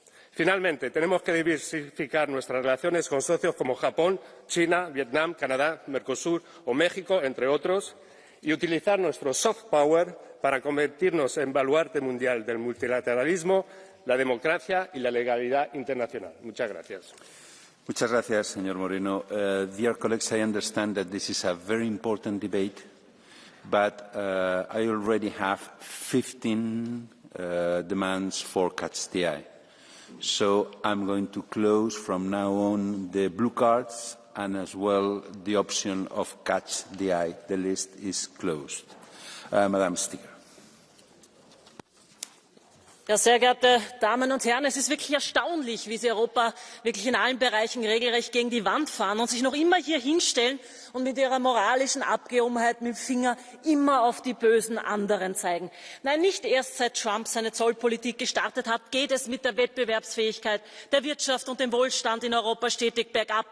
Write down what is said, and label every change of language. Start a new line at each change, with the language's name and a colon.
Spanish: Finalmente, tenemos que diversificar nuestras relaciones con socios como Japón, China, Vietnam, Canadá, Mercosur o México, entre otros, y utilizar nuestro soft power para convertirnos en baluarte mundial del multilateralismo, la democracia y la legalidad internacional. Muchas gracias. Muchas gracias, señor Moreno.
English: Dear colleagues, I understand that this is a very important debate, but I already have 15 demands for catch the eye. So I'm going to close from now on the blue cards and as well the option of catch the eye. The list is closed. Madam Speaker.
German: Ja, sehr geehrte Damen und Herren, es ist wirklich erstaunlich, wie Sie Europa wirklich in allen Bereichen regelrecht gegen die Wand fahren und sich noch immer hier hinstellen und mit ihrer moralischen Abgehobenheit mit dem Finger immer auf die bösen anderen zeigen. Nein, nicht erst seit Trump seine Zollpolitik gestartet hat, geht es mit der Wettbewerbsfähigkeit der Wirtschaft und dem Wohlstand in Europa stetig bergab.